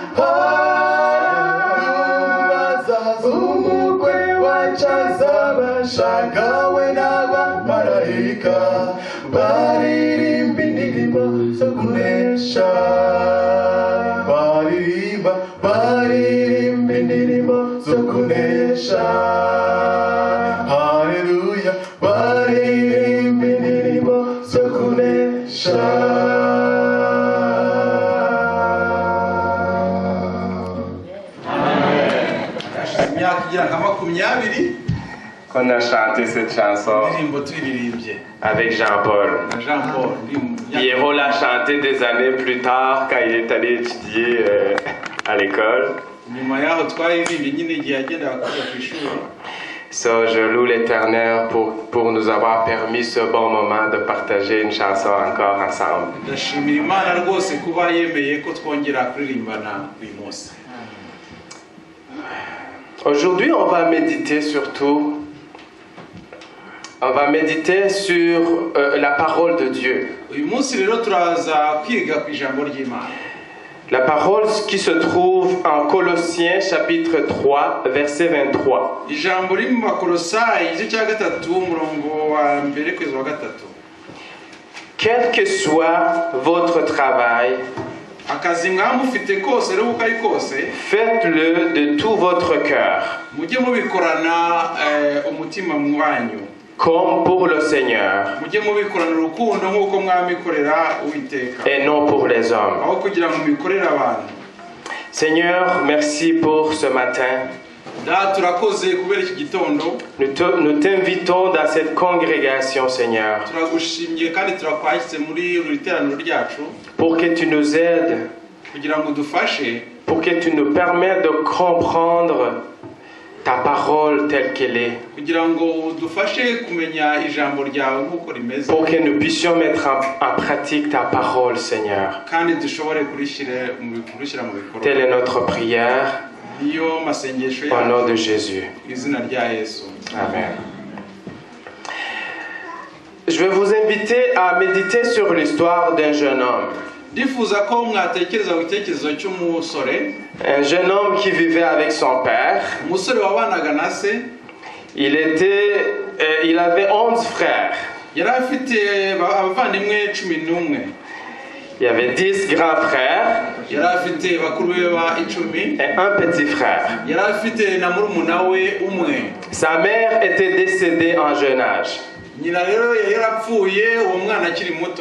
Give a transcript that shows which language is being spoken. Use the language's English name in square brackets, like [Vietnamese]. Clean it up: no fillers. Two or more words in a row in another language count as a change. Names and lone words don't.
[Kinyarwanda] hazaza umukwe wacu azabashagawe n'abamarayika baririmba indirimbo zo kunesha baririmba indirimbo zo kunesha haleluya baririmba indirimbo zo kunesha imyaka igira nka 20 [French] qu'on a chanté cette chanson [Kinyarwanda] indirimbo tuyiririmbye [French] avec Jean-Paul. Jean-Paul Pierrot l'a chanté des années plus tard quand il est allé étudier à l'école. [Kinyarwanda] nyuma yaho twayiririmbye nyine igihe yagendaga kujya ku ishuri. [French] So, je loue l'Éternel pour nous avoir permis ce bon moment de partager une chanson encore ensemble. [Kinyarwanda] ndashimira Imana rwose kuba yemeye ko twongera kuririmbana uyu munsi. [French] Aujourd'hui, on va méditer surtout. On va méditer sur la parole de Dieu. [Kinyarwanda] uyu munsi rero turaza kwiga ku ijambo ry'Imana. [French] La parole qui se trouve en Colossiens chapitre 3, verset 23. [Kinyarwanda] ijambo riri mu Bakolosayi igice cya 3 umurongo wa 1 kugeza wa 3. [French] Quel que soit votre travail, [Kinyarwanda] akazi mwamufite kose rero uko ari kose [French] faites-le de tout votre cœur, [Kinyarwanda] mujye mubikorana umutima mwanyu [French] comme pour le Seigneur, [Kinyarwanda] mujye mubikorana urukundo nk'uko mwamikorera Uwiteka [French] et non pour les hommes. [Kinyarwanda] aho kugira ngo mubikorere abantu. [French] Seigneur, merci pour ce matin. [Kinyarwanda] da turakoze kubera iki gitondo. [French] Nous t'invitons dans cette congrégation, Seigneur, [Kinyarwanda] turagushimye kandi turakwakiriye muri uru teraniro ryacu [French] pour que tu nous aides, [Kinyarwanda] kugira ngo dufashe, [French] pour que tu nous permettes de comprendre ta parole telle qu'elle est, [Kinyarwanda] kugira ngo dufashe kumenya ijambo ryawe nk'uko rimeze, [French] pour que nous puissions mettre en pratique ta parole, Seigneur. [Kinyarwanda] kandi dushobore kurishyira mu bikorwa. [French] Telle est notre prière, [Kinyarwanda] niyo masengesho [French] au nom [Kinyarwanda] yacu [French] de Jésus. [Kinyarwanda] mu izina rya Yesu. Amen. [French] Je vais vous inviter à méditer sur l'histoire d'un jeune homme. [Kinyarwanda] ndifuza ko mwatekereza ku gitekerezo cy'umusore, [French] Un jeune homme qui vivait avec son père. [Kinyarwanda] umusore wabanaga na se. [French] Il avait 11 frères. [Kinyarwanda] yari afite abavandimwe 11. [French] Il y avait 10 grands frères [Kinyarwanda] yari afite bakuru be ba 10 [French] et un petit frère. [Kinyarwanda] yari afite na murumuna we umwe. [French] Sa mère était décédée en jeune âge. [Kinyarwanda] nyina rero yari yarapfuye uwo mwana akiri muto.